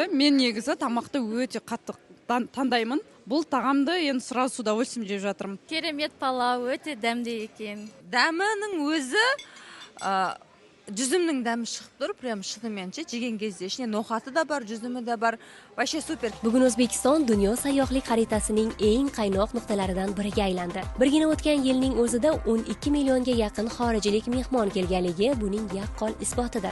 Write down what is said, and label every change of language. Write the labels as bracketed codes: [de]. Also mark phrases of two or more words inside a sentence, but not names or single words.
[kk] Мен негізі тамақты өте қатты таңдаймын. Бұл тағамды енді [ru] сразу с удовольствием [kk] жеп жатырмын. Керемет палау, өте дәмді екен. Дәмінің өзі жүзімнің дәмі шығып тұр, прям шынымен жеген кезде ішіне ноқаты да бар, жүзімі де бар. [ru] Вообще супер. [uz] Bugun O'zbekiston dunyo sayyohlik xaritasining eng qaynoq nuqtalaridan biriga aylandi. Birgina o'tgan yilning o'zida 12 millionga yaqin xorijlik mehmon kelganligi buning yaqqol isbotidir.